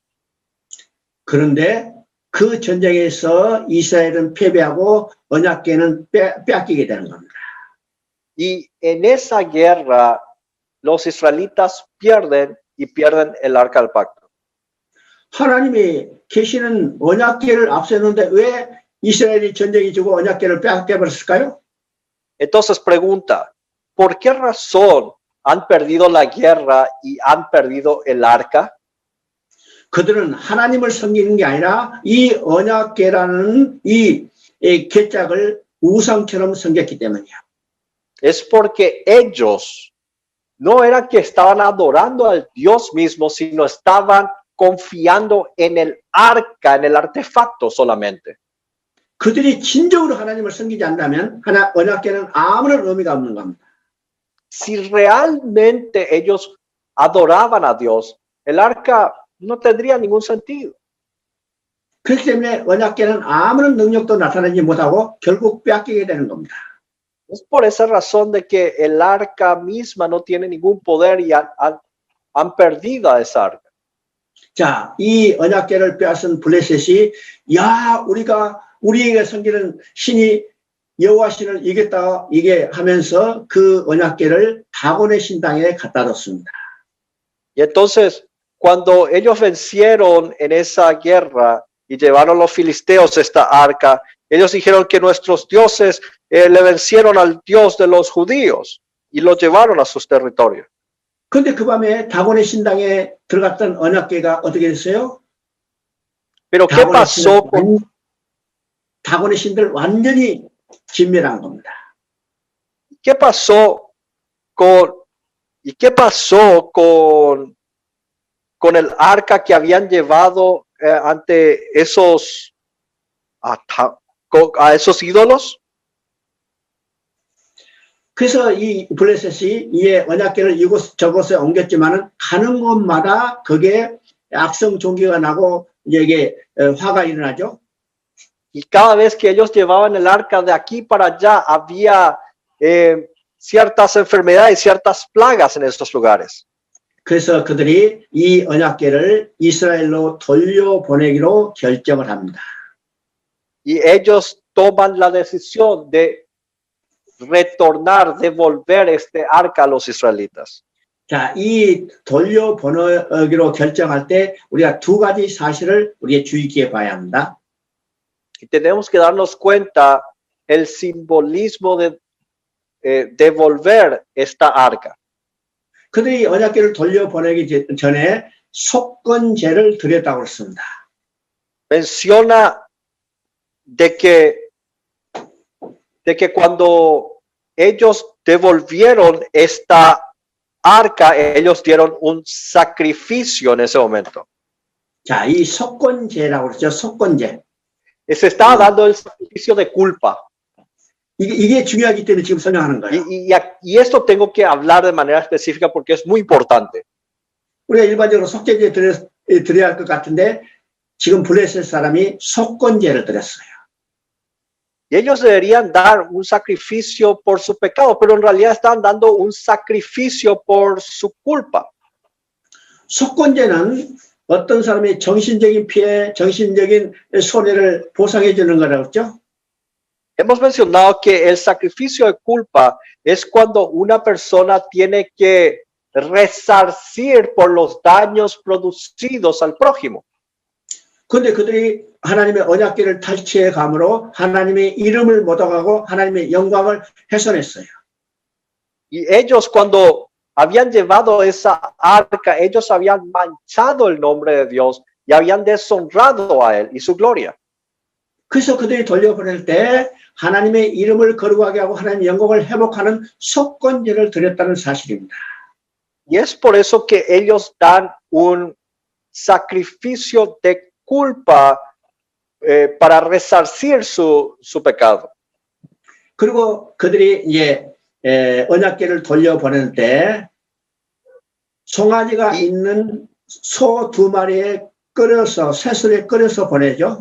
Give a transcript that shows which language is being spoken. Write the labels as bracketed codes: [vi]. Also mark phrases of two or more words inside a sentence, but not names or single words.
[ko] 그런데 그 전쟁에서 이스라엘은 패배하고 언약궤는 빼앗기게 되는 겁니다. [es] Y en esa guerra los israelitas pierden y pierden el arca del pacto. [ko] 하나님이 계시는 언약궤를 앞세우는데 왜 이스라엘이 전쟁이 지고 언약궤를 빼앗겨버렸을까요? [es] Entonces pregunta, ¿por qué razón han perdido la guerra y han perdido el arca? [ko] 그들은 하나님을 섬기는 게 아니라 이 언약궤라는 이 궤짝을 우상처럼 섬겼기 때문이야. [es] Es porque ellos no era que estaban adorando al Dios mismo, sino estaban confiando en el arca, en el artefacto solamente. [ko] 그들이 진정으로 하나님을 섬기지 않다면 언약궤는 아무런 의미가 없는 겁니다. [es] Si realmente ellos adoraban a Dios, el arca no tendría ningún sentido. [ko] 그렇기 때문에 언약궤는 아무런 능력도 나타내지 못하고 결국 빼앗기게 되는 겁니다. [es] Es por esa razón de que el arca misma no tiene ningún poder y han perdido a esa arca. [ko] 자, 이 언약궤를 빼앗은 블레셋이 야, 우리에게 섬기는 신이 여호와 신을 이겼다 이게 하면서 그 언약궤를 다곤의 신당에 갖다 뒀습니다. [es] Y entonces, cuando ellos vencieron en esa guerra y llevaron los filisteos esta arca, ellos dijeron que nuestros dioses le vencieron al Dios de los judíos y lo llevaron a sus territorios. [ko] 근데 그 밤에 다곤의 신당에 들어갔던 언약궤가 어떻게 됐어요? [es] Pero ¿qué pasó [ko] 다곤의 신들 완전히 진멸한 겁니다. [es] ¿Qué pasó con el arca que habían llevado ante esos a esos ídolos? [ko] 그래서 이 블레셋이 이 언약궤를 저곳에 옮겼지만은 가는 곳마다 그게 악성 종기가 나고 이게 화가 일어나죠. [es] Y cada vez que ellos llevaban el arca de aquí para allá, había ciertas enfermedades, ciertas plagas en estos lugares. [ko] 그래서 그들이 이 언약궤를 이스라엘로 돌려보내기로 결정을 합니다. [es] Y ellos toman la decisión de retornar, devolver este arca a los israelitas. [ko] 자, 이 돌려보내기로 결정할 때 우리가 두 가지 사실을 우리의 주의 깊게 봐야 합니다. [es] Y tenemos que darnos cuenta el simbolismo de devolver esta arca. [ko] 그들이 언약궤를 돌려보내기 전에 속건제를 드렸다고 했습니다. [es] Menciona de que cuando ellos devolvieron esta arca, ellos dieron un sacrificio en ese momento. [ko] 자, 이 속건제라고 그러죠. 속건제. [es] Se estaba dando el sacrificio de culpa. [ko] 이게 중요하기 때문에 지금 설명하는 거예요. [es] Y esto tengo que hablar de manera específica porque es muy importante. [ko] 우리가 일반적으로 속죄제 드려야 할 것 같은데 지금 블레셋 사람이 속건제를 드렸어요. [es] Y ellos deberían dar un sacrificio por su pecado, pero en realidad están dando un sacrificio por su culpa. [ko] 속건제는 어떤 사람이 정신적인 피해, 정신적인 손해를 보상해 주는 거라고 했죠? [es] Hemos mencionado que el sacrificio de culpa es cuando una persona tiene que resarcir por los daños producidos al prójimo. [ko] 근데 그들이 하나님의 언약궤를 탈취해 감으로 하나님의 이름을 묻어가고 하나님의 영광을 훼손했어요. [es] Y ellos cuando habían llevado esa arca, ellos habían manchado el nombre de Dios y habían deshonrado a él y su gloria. [ko] 그래서 그들이 돌려보낼 때 하나님의 이름을 거룩하게 하고 하나님의 영광을 회복하는 속건제를 드렸다는 사실입니다. [es] Y es por eso que ellos dan un sacrificio de culpa para resarcir su pecado. [ko] 그리고 그들이 이제 언약궤를 돌려보낼 때 송아지가 있는 소 2마리에 끓여서 새술에 끓여서 보내죠.